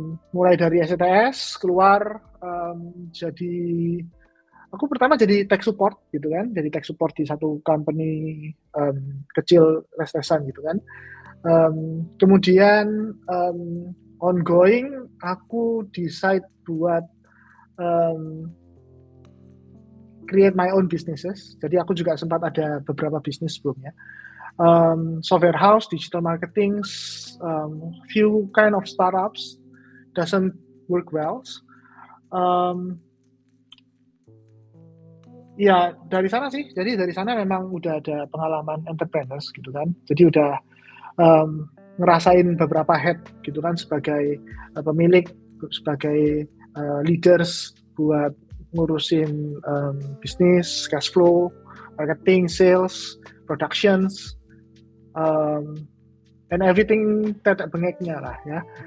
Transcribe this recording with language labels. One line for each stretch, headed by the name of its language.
Indonesian: Mulai dari STS keluar, jadi aku pertama jadi tech support gitu kan, jadi tech support di satu company kecil les-lesan gitu kan. Kemudian ongoing aku decide buat
English: create my own businesses.
Indonesian: Jadi aku juga sempat ada beberapa bisnis sebelumnya.
English: Software house, digital marketing, few kind of startups doesn't work well.
Indonesian: Ya dari sana sih. Jadi dari sana memang udah ada pengalaman entrepreneurs gitu kan. Jadi udah ngerasain beberapa head gitu kan, sebagai pemilik, sebagai leaders buat ngurusin bisnis, cash flow, marketing, sales, productions,
English: and everything
Indonesian: tetek bengeknya lah ya.